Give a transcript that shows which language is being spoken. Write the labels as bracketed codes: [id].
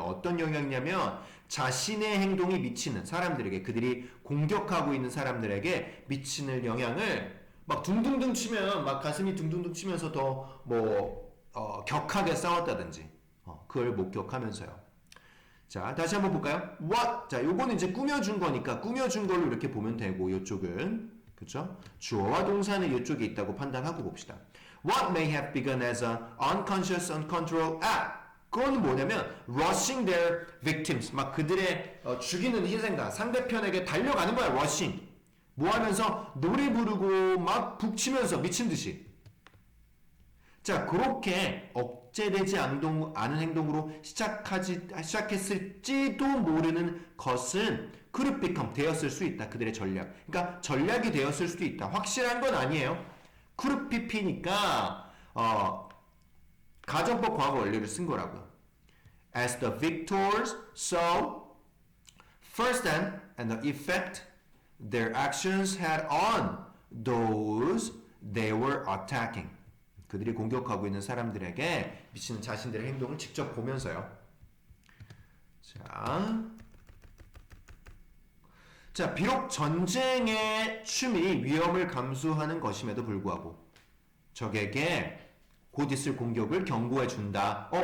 [ko] 어떤 영향이냐면 자신의 행동이 미치는 사람들에게 그들이 공격하고 있는 사람들에게 미치는 영향을 막 둥둥둥 치면 막 가슴이 둥둥둥 치면서 더 격하게 싸웠다든지 그걸 목격하면서요. 자, 다시 한번 볼까요? What? 자, 요거는 이제 꾸며준 거니까 꾸며준 걸로 이렇게 보면 되고 요쪽은 그쵸? 주어와 동사는 요쪽에 있다고 판단하고 봅시다. [en] What may have begun as an unconscious, uncontrolled act. [ko] 그건 뭐냐면 [en] rushing their victims. [ko] 막 그들의 죽이는 희생자, 상대편에게 달려가는 거야, rushing. 뭐 하면서 노래 부르고 막 북치면서 미친 듯이. 자, 그렇게 억제되지 않은 행동으로 시작했을지도 모르는 것은 could become 되었을 수 있다. 그들의 전략. 그러니까 전략이 되었을 수도 있다. 확실한 건 아니에요. could pp니까 가정법 과거 원리를 쓴 거라고요. [en] As the victors saw firsthand and the effect their actions had on those they were attacking. [ko] 그들이 공격하고 있는 사람들에게 미치는 자신들의 행동을 직접 보면서요. 자, 비록 전쟁의 춤이 위험을 감수하는 것임에도 불구하고 적에게 곧 있을 공격을 경고해 준다.